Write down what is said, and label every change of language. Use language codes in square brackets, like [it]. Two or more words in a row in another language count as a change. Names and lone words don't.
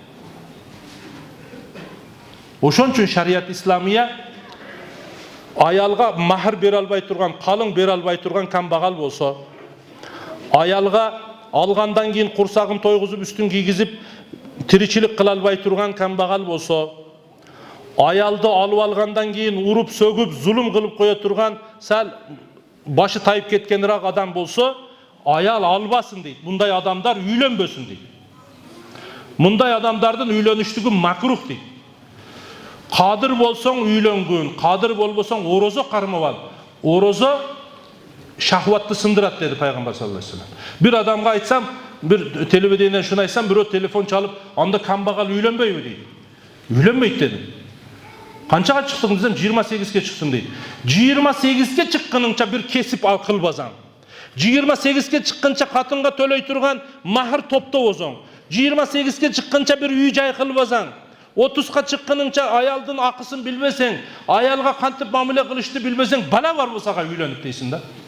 [ky] Ошон үчүн [ar] شريعة إسلامية [ky] аялга махр бере албай турган, калың бере албай турган камбагал болсо, аялга алгандан кийин курсагын тойгузуп, үстүн кийгизип, тиричилик кыла албай турган камбагал болсо, аялды алып алгандан кийин уруп, сөгүп, зулум кылып кое турган, сал башы тайып кеткенирак адам болсо, аял албасын дейт. Мындай адамдар үйлөнбөсүн дейт. Мындай адамдардын үйлөнүштүгү макрух дейт. Кадыр болсоң үйлөнгүн, кадыр болбосоң орозо кармап ал. Орозо шахватты сындырат dedi Пайгамбар [ar] صلى الله عليه وسلم. [ky] Бир адамга айтсам, bir телевидениеден шуну айтсам, бирөө телефон чалып, анда камбагал үйлөнбөйбү дейт. Үйлөнбөйт дедим. Канчага чыктың десем, 28ге чыктым дейт. 28ге чыкканыңча bir кесип кылбасаң, 28ге чыкканча катынга төлөй турган махр топтобосоң, 28ге чыкканча bir үй жай кылбасаң, 30га чыкканыңча аялдын акысын билбесең, аялга кантип мамиле кылышты билбесең, бала бар болсага үйлөнүп дейсиң да.